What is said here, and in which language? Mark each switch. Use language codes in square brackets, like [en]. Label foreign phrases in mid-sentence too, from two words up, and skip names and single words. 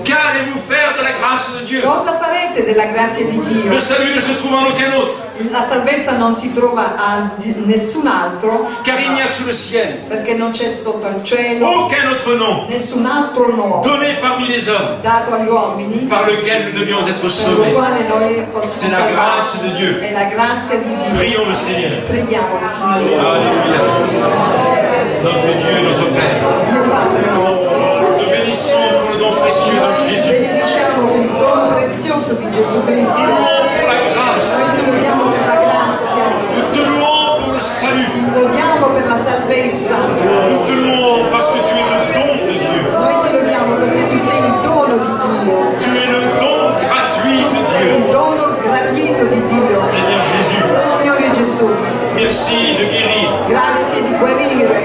[fr] Qu'allez-vous faire de la grâce de Dieu? [it] Cosa farete della grazia di Dio? [fr] Le salut ne se trouve en aucun autre, [it] La salvezza non si trova a nessun altro, [fr] car il n'y a sous le ciel [it] perché non c'è sotto al cielo [fr] aucun autre nom [it] nessun altro nome [fr] donné parmi les hommes [it] dato agli uomini [fr] par lequel nous devions être [it] per lo [fr] sauvés. [it] quale noi [fr] C'est [it] possiamo [fr] la grâce [it] salvarci. [fr] de Dieu. [it] È la grazia di Dio. [fr] Prions le Seigneur. [it] Preghiamo il Signore. [fr] Alléluia. Notre Dieu, notre Père, [it] Dio Padre nostro, [fr] te bénissons pour le don précieux de [it] noi ti [fr] Jésus. [it] benediciamo per il dono prezioso di Gesù [fr] Nous [it] Cristo. [fr] louons pour la grâce. [it] Noi ti lodiamo per la grazia, [fr] Nous te louons pour le salut. [it] ti lodiamo per la salvezza. [fr] Nous te louons parce que tu es le don de Dieu. [it] Noi ti lodiamo perché tu sei il dono di Dio. [fr] Tu es le don gratuit [it] Tu [fr] de [it] sei [fr] Dieu. [it] il dono gratuito di Dio. [fr] Seigneur Jésus, [it] Signore Gesù, [fr] merci de guérir. [it] grazie di guarire.